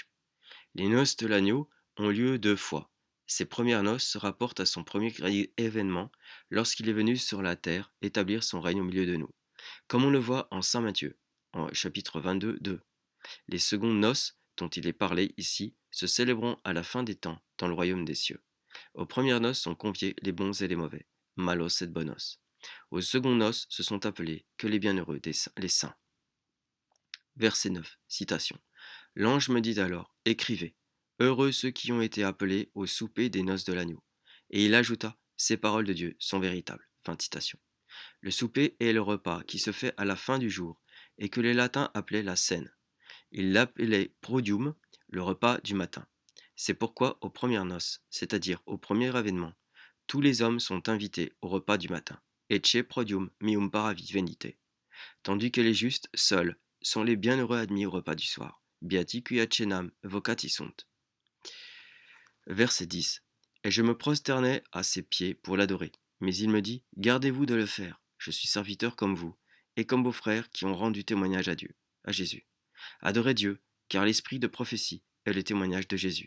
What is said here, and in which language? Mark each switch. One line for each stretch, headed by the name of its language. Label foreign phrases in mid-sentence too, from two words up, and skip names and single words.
French: Les noces de l'agneau ont lieu 2 fois. Ces premières noces se rapportent à son premier événement, lorsqu'il est venu sur la terre établir son règne au milieu de nous, comme on le voit en Saint Matthieu, en chapitre 22, 2. Les secondes noces, dont il est parlé ici, se célébreront à la fin des temps, dans le royaume des cieux. Aux premières noces sont conviés les bons et les mauvais,
Latin: malos et bonos.
French: Aux secondes noces se sont appelés que les bienheureux, les saints. Verset 9, citation. L'ange me dit alors, écrivez, heureux ceux qui ont été appelés au souper des noces de l'agneau. Et il ajouta, ces paroles de Dieu sont véritables. Fin de citation. Le souper est le repas qui se fait à la fin du jour et que les latins appelaient la cène. Ils l'appelaient prodium, le repas du matin. C'est pourquoi aux premières noces, c'est-à-dire au premier avènement, tous les hommes sont invités au repas du matin.
Latin: Ecce prodium mium paravi venite.
French: Tandis que les justes, seuls, sont les bienheureux admis au repas du soir.
Latin: Beati qui accenam vocati sunt.
French: Verset 10. Et je me prosternai à ses pieds pour l'adorer. Mais il me dit, gardez-vous de le faire. Je suis serviteur comme vous, et comme vos frères qui ont rendu témoignage à Dieu, à Jésus. Adorez Dieu, car l'esprit de prophétie est le témoignage de Jésus.